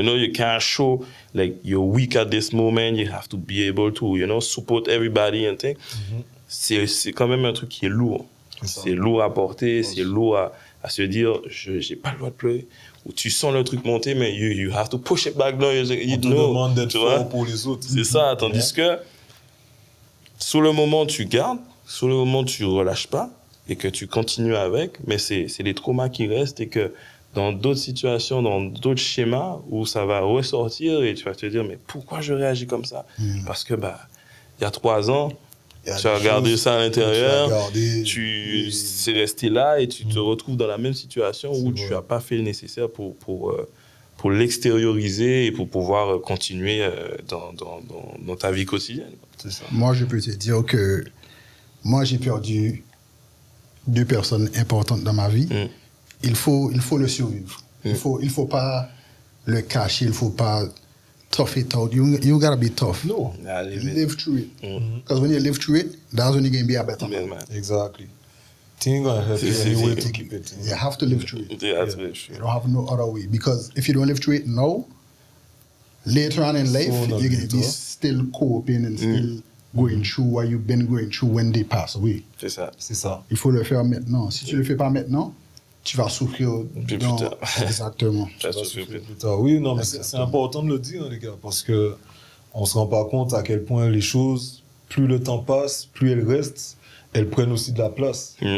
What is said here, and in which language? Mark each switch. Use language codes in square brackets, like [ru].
[en] You know, you can't show like you're weak at this moment. You have to be able to, you know, support everybody and things. [fr] C'est quand même un truc qui est lourd. C'est lourd à porter, c'est lourd à se dire, j'ai pas le droit de pleurer. Ou tu sens le truc monter, mais [en] you have to push it back down. [fr] On te demande d'être fort pour les autres. C'est ça, tandis que sur le moment, tu gardes, sur le moment, tu relâches pas et que tu continues avec, mais c'est les traumas qui restent et que dans d'autres situations, dans d'autres schémas où ça va ressortir et tu vas te dire, mais pourquoi je réagis comme ça? Parce que, il y a 3 ans, tu as regardé ça à l'intérieur, c'est resté là et tu te retrouves dans la même situation où tu n'as pas fait le nécessaire pour l'extérioriser et pour pouvoir continuer dans ta vie quotidienne. C'est ça. Moi, je peux te dire que moi, j'ai perdu 2 personnes importantes dans ma vie. Il faut le survivre. Il faut pas le cacher, il faut pas [en] tough it out. You gotta be tough. No. Live through it. Because when you live through it, that's when you're going to be a better man. Exactly. Things gonna help you anyway to keep it. You have to live through it. Yeah. You don't have no other way. Because if you don't live through it now, later on in life, you're going to be still coping and still going through what you've been going through when they pass away. [fr] C'est ça. C'est ça. Il faut le faire maintenant. Si tu le fais pas maintenant, tu vas souffrir. Plus tard. Exactement. Tu vas souffrir plus tard. Oui, non, mais c'est important de le dire, les gars, parce que on se rend pas compte à quel point les choses, plus le temps passe, plus elles restent, elles prennent aussi de la place.